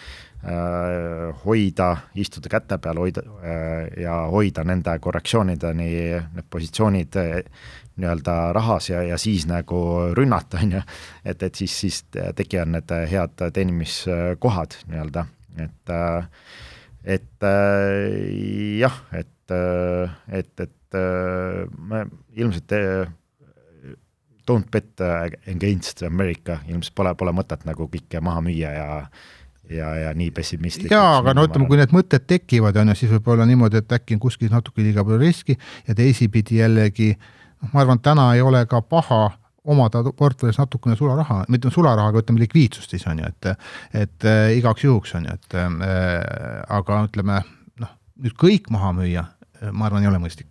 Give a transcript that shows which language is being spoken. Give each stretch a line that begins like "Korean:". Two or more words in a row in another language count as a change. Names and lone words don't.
Estonian: hoida, istuda käte peal ja hoida nende korrektsioonideni need positsioonid nii-öelda rahas ja siis nagu rünnata, on ju, et siis tekivad need head teenimiskohad nii-öelda, et jah, et me ilmselt
English: don't bet against America,
Estonian: ilmselt pole mõtet nagu kõike maha müüa ja nii pessimistlik. Jaa, aga ütleme, kui need mõtted tekivad, siis võib olla niimoodi, et äkki on kuskil natuke liiga palju riski ja teisipidi jällegi, ma arvan, täna ei ole ka paha omada portfellis natukene sularaha, mitte sularaha, aga ütleme likviidsust siis on ju, et igaks juhuks on ju, et aga ütleme, nüüd kõik maha müüa, ma arvan, ei ole mõistlik.